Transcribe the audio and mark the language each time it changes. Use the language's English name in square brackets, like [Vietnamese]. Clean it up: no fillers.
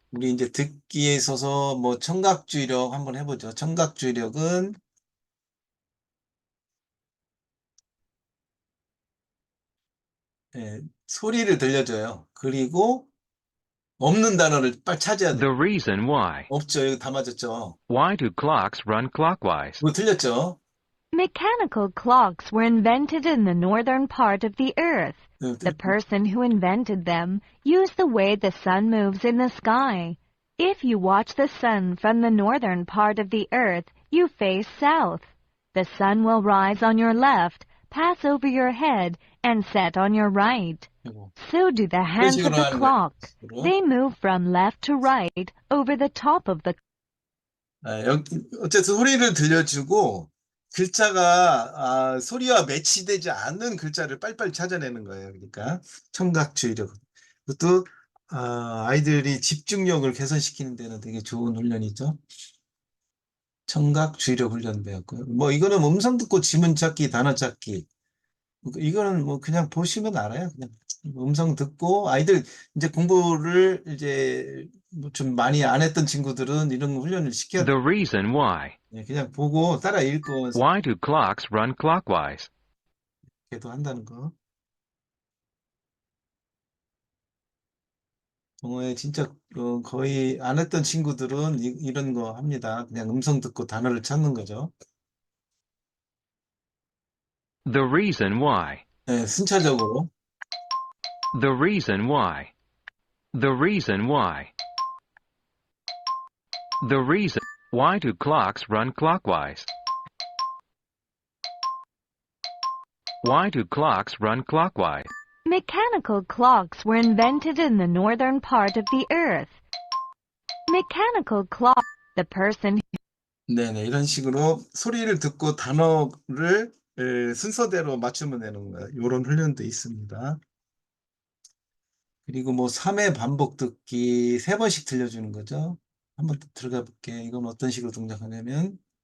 [Korean] 우리 이제 듣기에 있어서 뭐 청각주의력 한번 해보죠. 청각주의력은 소리를 들려줘요. 그리고 없는 단어를 빨리 찾아야 [English] The [Korean] 돼요. [English] reason why. [Korean] 없죠. 여기 다 맞았죠. [English] Why do clocks run clockwise? [Korean] 이거 틀렸죠. [English] Mechanical clocks were invented in the northern part of the earth. The person who invented them used the way the sun moves in the sky. If you watch the sun from the northern part of the earth, you face south. The sun will rise on your left, pass over your head, and set on your right. [Korean] 이거 [English] So do the [Korean] 이런 [English] hands of [Korean] 식으로 [English] the [Korean] 하는 거예요. [English] clock. [Korean] 식으로. [English] They move from left to right over the top of the [Korean] 어쨌든 소리를 들려주고 글자가 소리와 매치되지 않는 글자를 빨리빨리 찾아내는 거예요. 그러니까 청각주의력. 그것도 아이들이 집중력을 개선시키는 데는 되게 좋은 훈련이죠. 청각주의력 훈련 배웠고요. 뭐 이거는 음성 듣고 지문 찾기, 단어 찾기. 이거는 뭐 그냥 보시면 알아요. 그냥 음성 듣고 아이들 이제 공부를 이제 뭐좀 많이 안 했던 친구들은 이런 훈련을 시켜야 [English] The [Korean] 돼요. [English] reason why. [Korean] 그냥 보고 따라 읽고 [English] Why do clocks run clockwise? [Korean] 이렇게도 한다는 거. 동호회 진짜 거의 안 했던 친구들은 이런 거 합니다. 그냥 음성 듣고 단어를 찾는 거죠. [English] The reason why. [Korean] 네, 순차적으로. [English] The reason why. The reason why. The reason. Why do clocks run clockwise? Why do clocks run clockwise? Mechanical clocks were invented in the northern part of the earth. Mechanical clock. The person [Korean] 네네, 이런 식으로 소리를 듣고 단어를 순서대로 맞추면 되는 거예요. 이런 훈련도 있습니다. 그리고 뭐 3회 반복 듣기 3번씩 들려주는 거죠. 한번 들어가 볼게요. 이건 어떤 식으로 동작하냐면